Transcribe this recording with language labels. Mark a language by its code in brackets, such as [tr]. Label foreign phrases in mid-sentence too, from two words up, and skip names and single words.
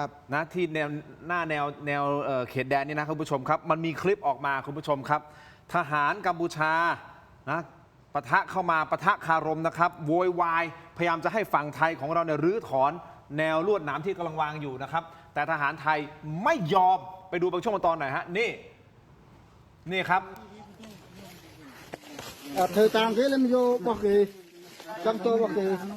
[th] นะที่แนวเขตแดนนี่นะคุณผู้ชมครับมันมีคลิปออกมาคุณผู้ชมครับ ทหารกัมพูชานะปะทะเข้ามาปะทะคารมนะครับโวยวายพยายามจะให้ฝั่งไทยของเราเนี่ยรื้อถอนแนวลวดหนามที่กำลังวางอยู่นะครับแต่ทหารไทยไม่ยอมไปดูบางช่วงบางตอนหน่อยฮะนี่ครับ [km] ធ្វើតាមគេលែងយករបស់គេចង់ចូលរបស់គេ